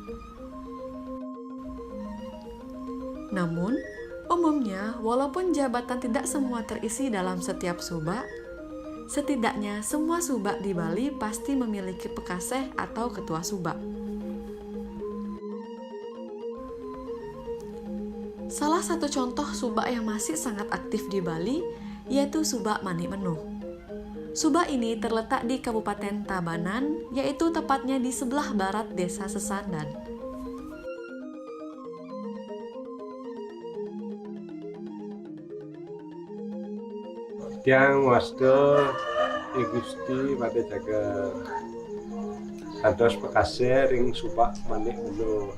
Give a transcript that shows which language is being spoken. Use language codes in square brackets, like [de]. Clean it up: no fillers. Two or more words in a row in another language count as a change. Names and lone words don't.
[id] Namun, umumnya walaupun jabatan tidak semua terisi dalam setiap Subak, setidaknya semua Subak di Bali pasti memiliki Pekaseh atau Ketua Subak. Salah satu contoh Subak yang masih sangat aktif di Bali yaitu Subak Mani Menuh. Subak ini terletak di Kabupaten Tabanan, yaitu tepatnya di sebelah barat Desa Sesandan. [ban] Tiang wasta Gusti pada jaga kados pekase ring Subak manik ulo.